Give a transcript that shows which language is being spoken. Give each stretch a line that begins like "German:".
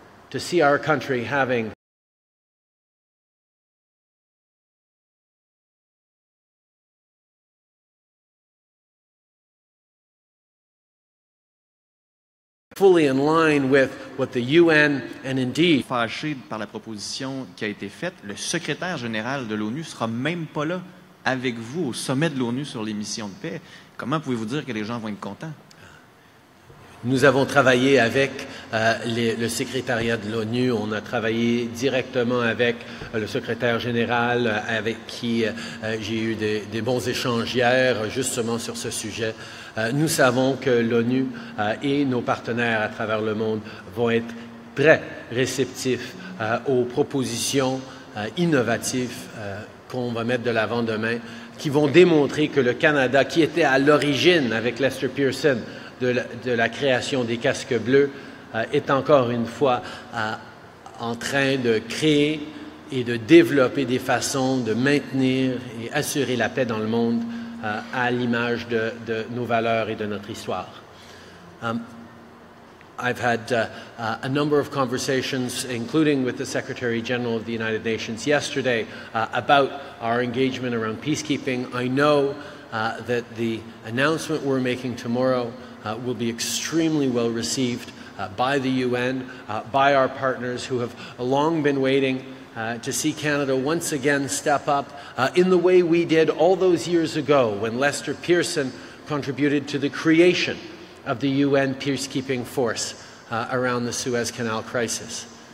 English: to see our country having fully in line with what the UN and indeed
French: Fâché par la proposition qui a été faite, le secrétaire général de l'ONU sera même pas là avec vous au sommet de l'ONU sur les missions de paix. Comment pouvez-vous dire que les gens vont être contents? Nous avons travaillé avec le secrétariat de l'ONU, on a travaillé directement avec le secrétaire général avec qui j'ai eu des bons échanges hier justement sur ce sujet. Nous savons que l'ONU et nos partenaires à travers le monde vont être très réceptifs aux propositions innovatives qu'on va mettre de l'avant demain, qui vont démontrer que le Canada, qui était à l'origine avec Lester Pearson de la création des casques bleus, est encore une fois en train de créer et de développer des façons de maintenir et assurer la paix dans le monde à l'image de nos valeurs et de notre histoire.
English: I've had a number of conversations, including with the Secretary General of the United Nations yesterday, about our engagement around peacekeeping. I know that the announcement we're making tomorrow will be extremely well received by the UN, by our partners who have long been waiting to see Canada once again step up in the way we did all those years ago when Lester Pearson contributed to the creation of the UN peacekeeping force around the Suez Canal crisis.